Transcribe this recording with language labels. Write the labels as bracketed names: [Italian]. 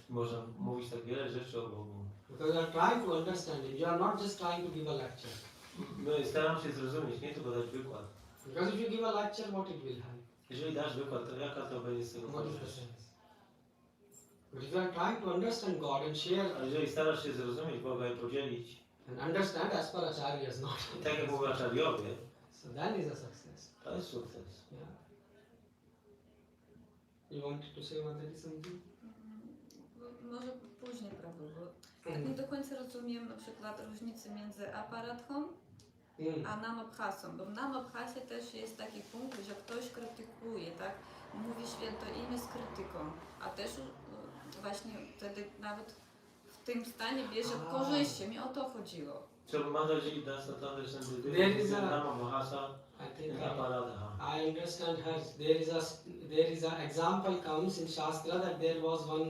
[Polish] Można mówić tak wiele rzeczy o Bogu. [English] Because you are trying to understand Him. You are not just trying to give a lecture. [Polish] My staramy się zrozumieć, nie tylko dać wykład. [English] Because if you give a lecture, what it will have? [Polish] Jeżeli dasz wykład, to jaka to będzie z tego [English] What is the [Polish] korzyść? [English] sense? But if you are trying to understand God and share [Polish] A jeżeli starasz się zrozumieć Boga i podzielić, [English] and understand as per Acharya's not, [Polish] i tak jak mówią Acharyowie, [English] so that is a success. [Polish] to jest sukces. [English] Yeah. You wanted to say one something? [Polish] Może później, prawda, bo tak nie do końca rozumiem na przykład różnicy między aparatką a namabhasą, bo w namabhasie też jest taki punkt, że ktoś krytykuje, tak? Mówi święto imię z krytyką, a też właśnie wtedy nawet w tym stanie bierze korzyści, mi o to chodziło. [English] So Mataji does not understand the There is difference in a- Namabhasa I think and Aparadha. I understand her. There is a example comes in Shastra that there was